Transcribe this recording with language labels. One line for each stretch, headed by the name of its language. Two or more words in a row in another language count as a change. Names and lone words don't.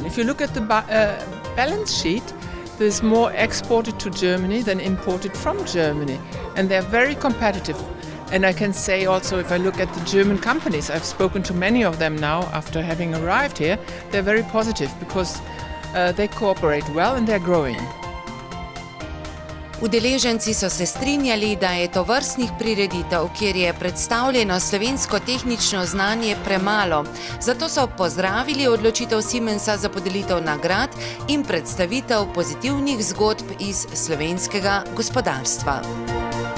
English: If you look at the balance sheet, there's more exported to Germany than imported from Germany, and they're very competitive. And I can say also, if I look at the German companies, I've spoken to many of them now after having arrived here, they're very positive because they cooperate well and they're growing.
Slovenian: Udeleženci so se strinjali, da je tovrstnih prireditev, kjer je predstavljeno slovensko tehnično znanje, premalo. Zato so pozdravili odločitev Siemensa za podelitev nagrad in predstavitev pozitivnih zgodb iz slovenskega gospodarstva.